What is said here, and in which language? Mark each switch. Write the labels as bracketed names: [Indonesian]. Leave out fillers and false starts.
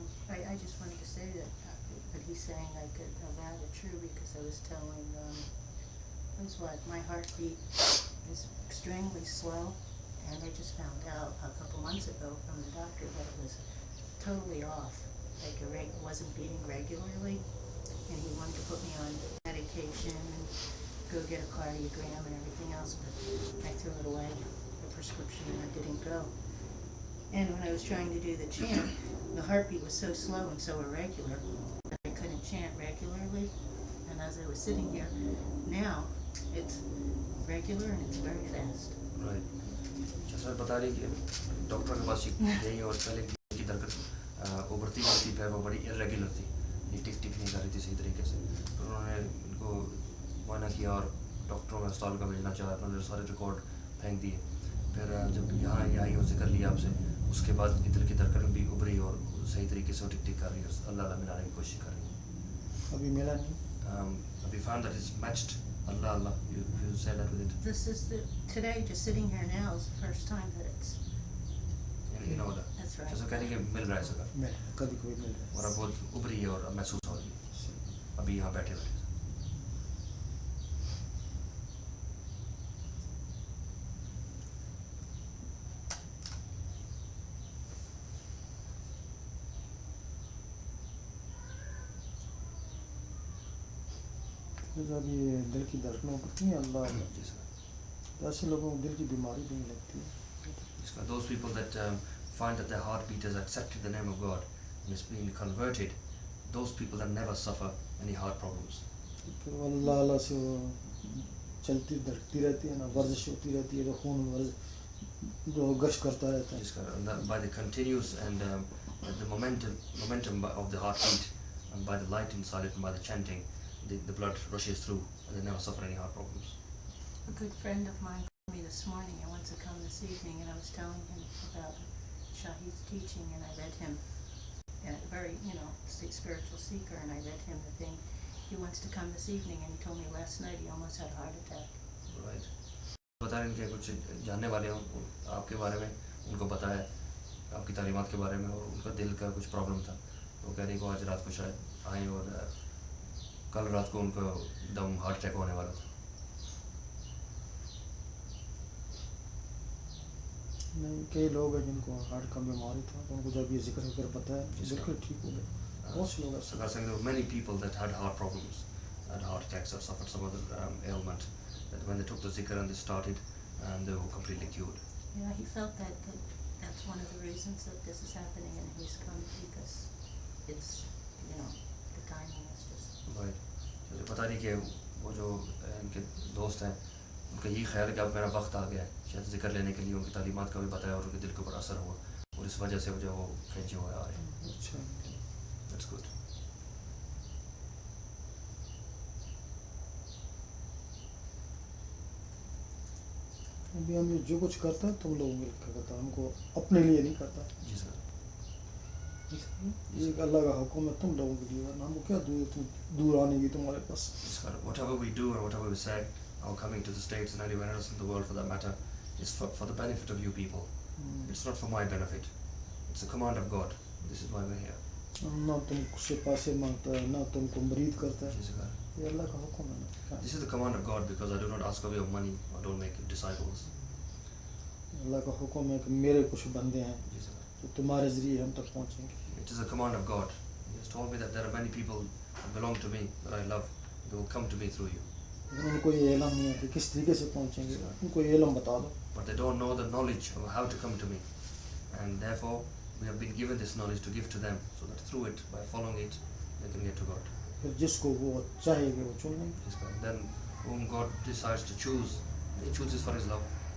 [English] I just wanted to say that he's saying like a rather true, because I was telling, that's what, my heartbeat is extremely slow, and I just found out a couple months ago from the doctor that it was totally off, like it wasn't beating regularly, and he wanted to put me on medication and go get a cardiogram and everything else, but I threw it away, the prescription, and I didn't go. And when I was trying to do the chant, the heartbeat was so slow and so irregular that I couldn't chant regularly. And as I was sitting here, now it's regular and it's very fast. Right. [Hindi] जैसा बता रही कि doctor के पास यही और पहले की दरकत उभरती हुई थी, वो बड़ी इरेगुलर थी, ये टिक टिक नहीं कर रही थी सही तरीके से। तो उन्होंने इनको मुआयना किया और डॉक्टरों में अस्पताल का भेजना चाहा, उन्होंने सारे रिकॉर्ड फेंक दिए। फिर जब यहाँ आई हो जिक्र लिया आपसे, उसके बाद दिल की धड़कन भी उभरी और सही तरीके से वो टिक टिक कर रही है, अल्लाह मिलाने की कोशिश कर रही है। अभी मिला नहीं। [English] Have you found that it's matched? Allah, you said that with it. This is today, just sitting here now is the first time that it's. You know that. That's right. [Hindi] जैसे कह रही कि मिल रहा है सका, मिल कभी कभी मिल रहा और अब बहुत उभरी है और अब महसूस हो रही है, अभी यहाँ बैठे बैठे। है। जब ये दिल की धड़कनें उठती हैं अल्लाह, तो ऐसे लोगों को दिल की बीमारी भी नहीं लगती है। [English] Those people that find that their heartbeat has accepted the name of God and is being converted, those people that never suffer any heart problems. [Hindi] फिर वो अल्लाह अल्लाह से वो चलती धड़कती रहती है ना, वर्जिश होती रहती है, तो खून जो गश्त करता रहता है। [English] And that by the continuous and the momentum of the heartbeat, and by the light inside it and by the chanting, the blood rushes through and they never suffer any heart problems. A good friend of mine called me this morning. I wants to come this evening, and I was telling him about Shahid's teaching, and I read him, very, spiritual seeker, and I read him the thing. he wants to come this evening, and he told me last night he almost had a heart attack. [Hindi] Right बता रहे हैं कि कुछ जानने वाले हैं आपके बारे में, उनको पता है आपकी तालीमात के बारे में, और उनका दिल का कुछ प्रॉब्लम था, तो कह रही को आज रात को शायद आए, और कल रात को उनको दम हार्ट अटैक होने वाला था। नहीं, कई लोग हैं जिनको हार्ट का बीमारी था, तो उनको जब ये जिक्र वगैरह पता है बिल्कुल ठीक हो गए। बहुत से लोग ऐसे [English] So saying there were many people that had heart problems, had heart attacks or suffered some other ailment, that when they took the zikr and they started, they were completely cured. Yeah, he felt that's one of the reasons that this is happening, and he's come because it's, the timing is just. Right. [Hindi] मुझे पता नहीं कि वो जो इनके दोस्त हैं, उनका यही ख्याल है कि अब मेरा वक्त आ गया है शायद जिक्र लेने के लिए, उनकी तालीमात का भी बताया और उनके दिल के ऊपर असर हुआ, और इस वजह से जो वो खेचे हुए आ रहे हैं। अच्छा। [English] That's good. [Hindi] अभी हम जो कुछ करते हैं तुम लोग मिलकर करता है, हमको अपने लिए नहीं करता। जी सर। ये एक अल्लाह का हुक्म है तुम लोगों के लिए, वरना हमको क्या दूर आने की तुम्हारे पास। [English] Whatever we do or whatever we say, or coming to the States and anywhere else in the world for that matter, is for the benefit of you people. It's not for my benefit. It's a command of God. This is why we're here. [Hindi] ना तुमसे पैसे मांगता है, ना तुमको मुरीद करता है, जी सर। ये अल्लाह का हुक्म है ना। [English] This is the command of God because I do not ask of your money or don't make disciples. [Hindi] अल्लाह का हुक्म है कि मेरे कुछ बंदे हैं जी सर। तो तुम्हारे जरिए हम तक पहुँचेंगे। [English] It is a command of God. He has told me that there are many people who belong to me that I love. They will come to me through you. [Hindi] लेकिन उनको ये इल्म नहीं है कि किस तरीके से पहुँचेंगे, उनको ये इल्म बता दो। [English] But they don't know the knowledge of how to come to me. And therefore, we have been given this knowledge to give to them so that through it, by following it, they can get to God. [Hindi] फिर जिसको वो चाहेंगे वो चुन लेंगे। [English] Then whom God decides to choose, He chooses for His love.